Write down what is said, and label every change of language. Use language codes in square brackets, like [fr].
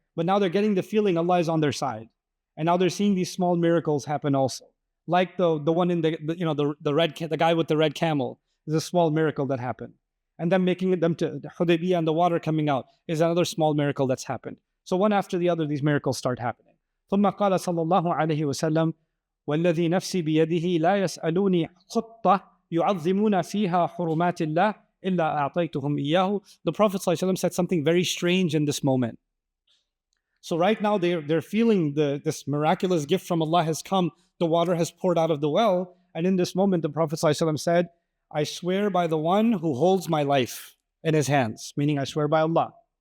[en] But now they're getting the feeling Allah is on their side. And now they're seeing these small miracles happen also. Like the one in the guy with the red camel is a small miracle that happened. And then making them to Hudaybiyah and the water coming out is another small miracle that's happened. So one after the other, these miracles start happening. [ar] ثم قال صلى الله عليه وسلم والذي نفسي بيده لا يسألوني خطة يعظمون فيها حرمات الله إلا أعطيتهم إياه. [en] The Prophet ﷺ said something very strange in this moment. So right now they're feeling this miraculous gift from Allah has come. The water has poured out of the well. And in this moment, the Prophet ﷺ said, I swear by the one who holds my life in his hands, meaning I swear by Allah.